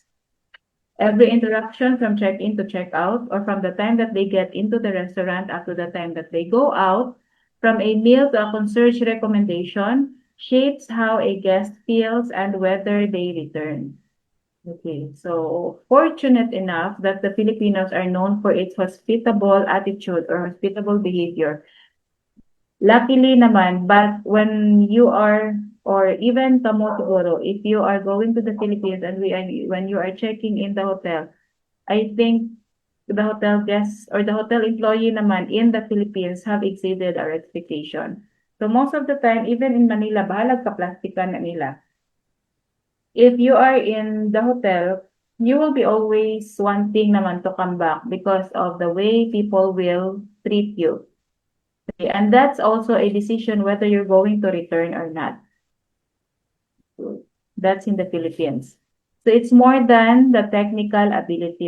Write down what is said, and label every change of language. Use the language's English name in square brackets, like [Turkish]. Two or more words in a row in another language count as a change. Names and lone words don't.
[English] Every interaction from check-in to check-out, or from the time that they get into the restaurant up to the time that they go out, from a meal to a concierge recommendation, shapes how a guest feels and whether they return. Okay, so fortunate enough that the Filipinos are known for its hospitable attitude or hospitable behavior. Luckily naman, but when you are, or even [Hiligaynon] kamo siguro, [English] if you are going to the Philippines and when you are checking in the hotel, I think the hotel guests or the hotel employee naman in the Philippines have exceeded our expectation. So most of the time, even in Manila, [Cebuano] bahalag ka plastikan na nila. [English] If you are in the hotel, you will be always wanting naman to come back because of the way people will treat you. Okay, and that's also a decision whether you're going to return or not. That's in the Philippines. So it's more than the technical ability.